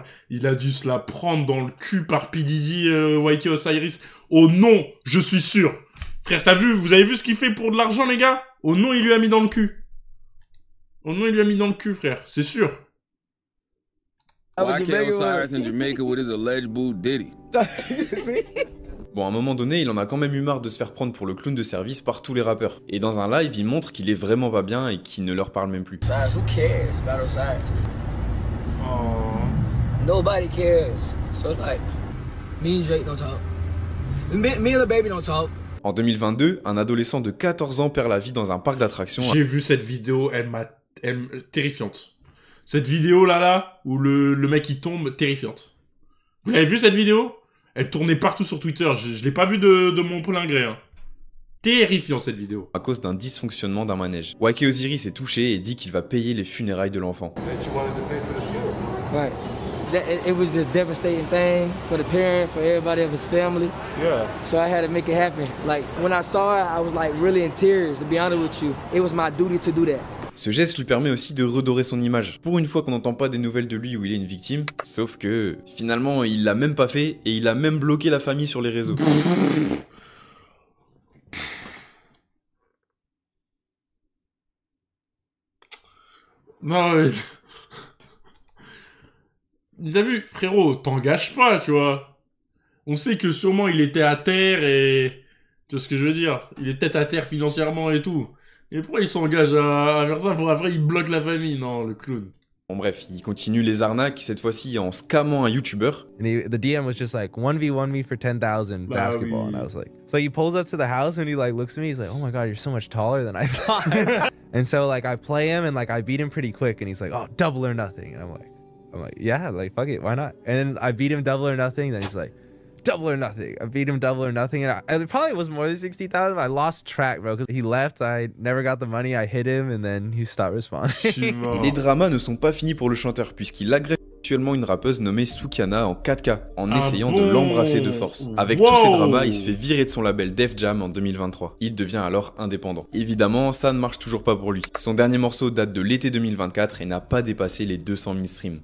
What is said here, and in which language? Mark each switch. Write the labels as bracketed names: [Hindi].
[French] Il a dû se la prendre dans le cul par P. Diddy, YK Osiris. Oh non, je suis sûr. Frère, vous avez vu ce qu'il fait pour de l'argent, les gars? Oh non, il lui a mis dans le cul. Oh non, il lui a mis dans le cul, frère, c'est sûr. [English] YK Osiris in Jamaica with his alleged boo Diddy. [French] Bon, à un moment donné, il en a quand même eu marre de se faire prendre pour le clown de service par tous les rappeurs. Et dans un live, il montre qu'il est vraiment pas bien et qu'il ne leur parle même plus. [English] Who cares about Osiris? Nobody cares. So it's like, me and Drake don't talk. Me and the baby don't talk. [French] En 2022, un adolescent de 14 ans perd la vie dans un parc d'attractions. J'ai vu cette vidéo, elle terrifiante. Cette vidéo là, où le mec il tombe, terrifiante. Vous avez vu cette vidéo? Elle tournait partout sur Twitter, je l'ai pas vue de mon plein gré. Hein. Terrifiant cette vidéo. À cause d'un dysfonctionnement d'un manège. YK Osiris est touché et dit qu'il va payer les funérailles de l'enfant. [English] Right. It was just devastating thing for the parent, for everybody of his family. Yeah. So I had to make it happen. Like when I saw it, I was like really in tears, to be honest with you. It was my duty to do that. [French] Ce geste lui permet aussi de redorer son image. Pour une fois qu'on n'entend pas des nouvelles de lui où il est une victime, sauf que finalement il l'a même pas fait et il a même bloqué la famille sur les réseaux. Non mais... T'as vu, frérot, t'engages pas, tu vois. On sait que sûrement il était à terre et... Tu vois ce que je veux dire? Il est peut-être à terre financièrement et tout. Et pourquoi il s'engage à faire ça pour après il bloque la famille? Non, le clown. Bon bref, il continue les arnaques, cette fois-ci en scammant un YouTuber. [English] And the DM was just like, 1v1 me for 10,000 basketball. And I was like, so he pulls up to the house and he like looks at me, he's like, oh my god, you're so much taller than I thought. And so like I play him and like I beat him pretty quick and he's like, oh, double or nothing. And I'm like, yeah, like fuck it, why not? And then I beat him double or nothing, then he's like, double or nothing. I beat him double or nothing, and it probably was more than 60,000. I lost track, bro, because he left. I never got the money. I hit him, and then he stopped responding. [French] Les dramas ne sont pas finis pour le chanteur, puisqu'il agresse actuellement une rappeuse nommée Sukiana en 4K, en essayant de l'embrasser de force. Avec tous ces dramas, il se fait virer de son label Def Jam en 2023. Il devient alors indépendant. Évidemment, ça ne marche toujours pas pour lui. Son dernier morceau date de l'été 2024 et n'a pas dépassé les 200 000 streams.